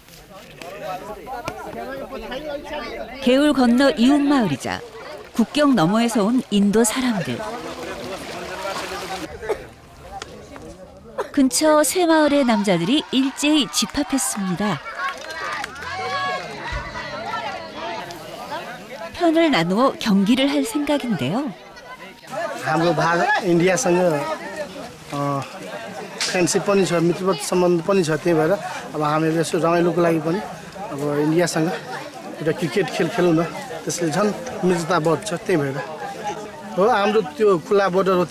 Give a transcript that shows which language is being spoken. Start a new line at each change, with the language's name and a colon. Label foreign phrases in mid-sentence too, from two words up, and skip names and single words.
Korean: 개울 건너 이웃 마을이자 국경 너머에서 온 인도 사람들. 근처 세 마을의 남자들이 일제히 집합했습니다. 편을 나누어 경기를 할 생각인데요.
Nepali: हाम्रो भारत इन्डियासँग फ्रेन्डसिप पनि छ, मित्रवत सम्बन्ध पनि छ। त्यही भएर अब हामीहरू यसो रमाइलोको लागि पनि अब इन्डियासँग एउटा क्रिकेट खेल खेलौँ न, त्यसले झन् मित्रता बढ्छ। त्यही भएर हो हाम्रो त्यो खुला बोर्डर हो।